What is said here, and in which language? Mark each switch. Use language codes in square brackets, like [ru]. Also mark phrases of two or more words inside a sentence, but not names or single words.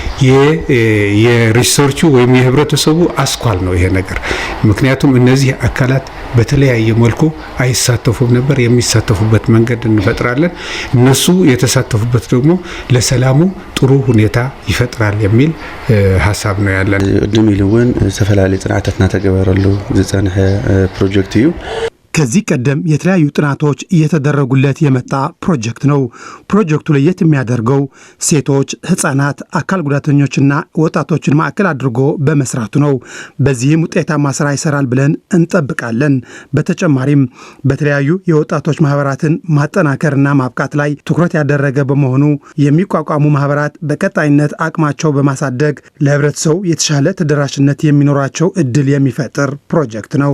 [am] የሪሰርቹ ወይም የህብረተሰቡ አስኳል ነው ይሄ ነገር። ምክንያቱም እነዚህ አካላት በተለያየ መልኩ አይሳተፉም ነበር። የሚሳተፉበት መንገድ እንፈጥራለን። እነሱ የተሳተፉበት ደግሞ ለሰላሙ ጥሩ ሁኔታ ይፈጥራል የሚል ሀሳብ ነው ያለን። [ti] ቅድም ኢሉውን ዝተፈላለዩ ጥናታትና ተገበረሉ ዝጸንሐ ፕሮጀክት እዩ። [am] ከዚህ ቀደም የተለያዩ ጥናቶች እየተደረጉለት የመጣ ፕሮጀክት ነው። ፕሮጀክቱ ለየት የሚያደርገው ሴቶች፣ ህፃናት፣ አካል ጉዳተኞችና ወጣቶችን ማዕከል አድርጎ በመስራቱ ነው። በዚህም ውጤታማ ስራ ይሰራል ብለን እንጠብቃለን። በተጨማሪም በተለያዩ የወጣቶች ማህበራትን ማጠናከርና ማብቃት ላይ ትኩረት ያደረገ በመሆኑ የሚቋቋሙ ማህበራት በቀጣይነት አቅማቸው በማሳደግ ለህብረተሰቡ የተሻለ ተደራሽነት የሚኖራቸው እድል የሚፈጥር ፕሮጀክት ነው።